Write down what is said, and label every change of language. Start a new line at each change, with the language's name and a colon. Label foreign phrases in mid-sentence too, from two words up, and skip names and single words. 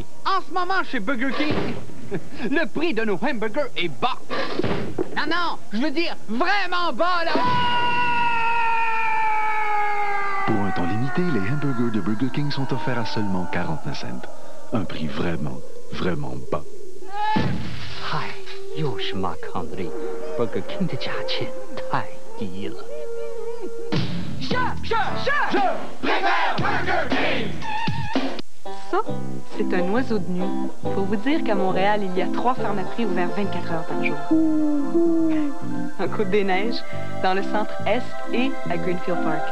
French: En ce moment, chez Burger King, le prix de nos hamburgers est bas. Non, je veux dire vraiment bas, là. Pour un temps limité, les hamburgers de Burger King sont offerts à seulement 49 cents. Un prix vraiment, vraiment bas.
Chinese: Hi, 又是 Marc-André. Burger King 的价钱太低了。
French: Je préfère Burger King. Ça, c'est un oiseau de nuit. Faut vous dire qu'à Montréal, il y a 3 pharmacies ouverts 24 heures par jour. En Côte-des-Neiges, dans le centre-est et à Greenfield Park.